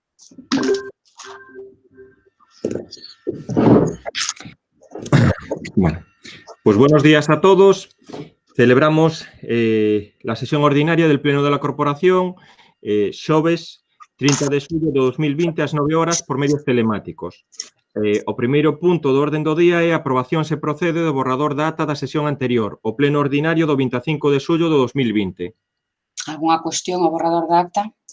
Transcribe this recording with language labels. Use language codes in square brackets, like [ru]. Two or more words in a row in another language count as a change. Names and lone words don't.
[es] Bueno, pues buenos días a todos. Celebramos la sesión ordinaria del Pleno [gl] da Corporación xoves 30 de xullo de 2020 ás 9 horas por medios telemáticos. O primeiro punto do orden do día é a aprobación se procede do borrador da ata da sesión anterior, o Pleno ordinario do 25 de xullo de 2020. Algunha cuestión ao borrador da acta?